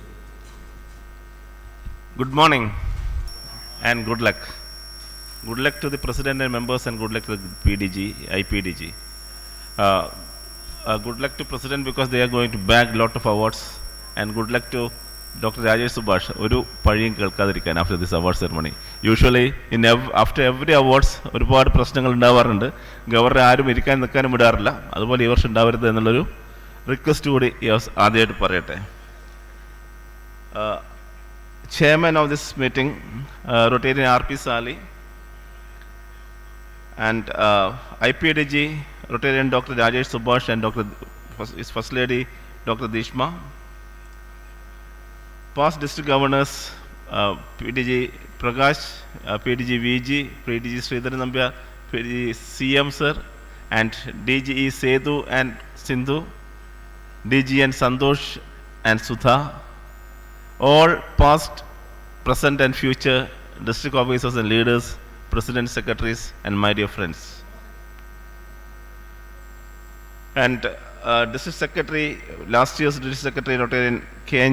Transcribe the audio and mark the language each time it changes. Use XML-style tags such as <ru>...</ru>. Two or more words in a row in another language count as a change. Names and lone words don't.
<en>Good morning and good luck. Good luck to the President and members and good luck to the PDG, IPDG. Good luck to President because they are going to bag lot of awards, and good luck to Dr. Rajesh Subhash.</en> <ml>ഒരു പഴിയും കേൾക്കാതിരിക്കാൻ</ml> <en>after this award ceremony. Usually after every awards</en> <ml>ഒരുപാട് പ്രശ്നങ്ങൾ ഉണ്ടാവാറുണ്ട്. ഗവർണർ ആരും ഇരിക്കാൻ നിൽക്കാനും വിടാറില്ല. അതുപോലെ ഈ വർഷം ഉണ്ടാവരുത് എന്നുള്ളൊരു റിക്വസ്റ്റ് കൂടി ആദ്യമായിട്ട് പറയട്ടെ.</ml> <en>Chairman of this meeting, Rotarian R.P. Sali, and IPDG, Rotarian Dr. Rajesh Subhash and his First Lady, Dr. Dishma, past district governors, PDG Prakash, PDG VG, PDG Sridhar Nambia, PDG CM Sir, and DGE Sethu and Sindhu, DGN Santosh and Sudha, all past, present and future district officers and leaders, president, secretaries, and my dear friends. And district secretary, last year's district secretary, Rotarian K.N.</en>